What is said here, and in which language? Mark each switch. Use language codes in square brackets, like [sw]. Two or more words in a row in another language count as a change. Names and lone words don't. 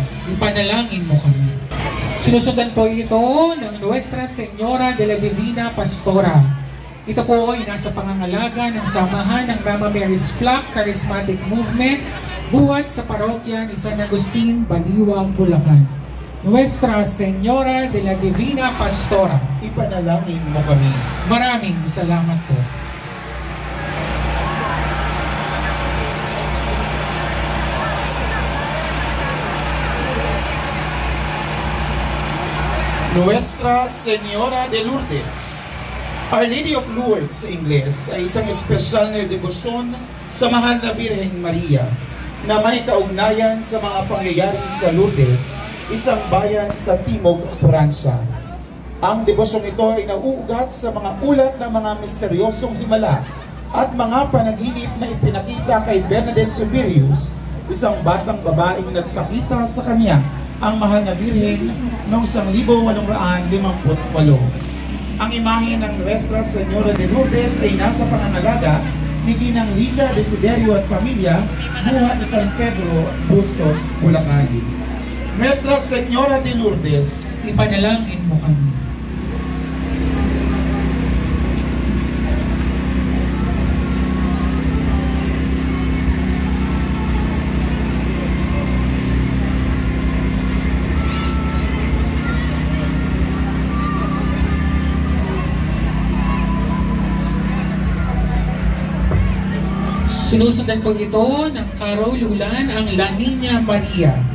[tl] Ipanalangin mo kami. Sinusundan po ito ng Nuestra Señora de la Divina Pastora. Ito po ay nasa pangangalaga ng samahan ng Mama Mary's Flock Charismatic Movement buhat sa parokya ni San Agustin, Baliwag, Bulacan. Nuestra Señora de la Divina Pastora. Ipanalangin mo kami. Maraming salamat po. Nuestra Señora de Lourdes. Our Lady of Lourdes sa Ingles ay isang espesyal na debosyon sa mahal na Birheng Maria na may kaugnayan sa mga pangyayari sa Lourdes, isang bayan sa Timog, Pransya. Ang debosyong ito ay nauugat sa mga ulat ng mga misteryosong himala at mga panaginip na ipinakita kay Bernadette Subirius, isang batang babaeng nagpakita sa kanya ang mahal na Birhen noong 1858. Ang imahe ng Nuestra Señora de Lourdes ay nasa pangangalaga ni Ginang Liza Desiderio at pamilya, buhat sa San Pedro, Bustos, Bulacan. Nuestra Señora de Lourdes. Ipanalangin mo kami. Sinusundan po ito ng karululan ang La Niña Maria.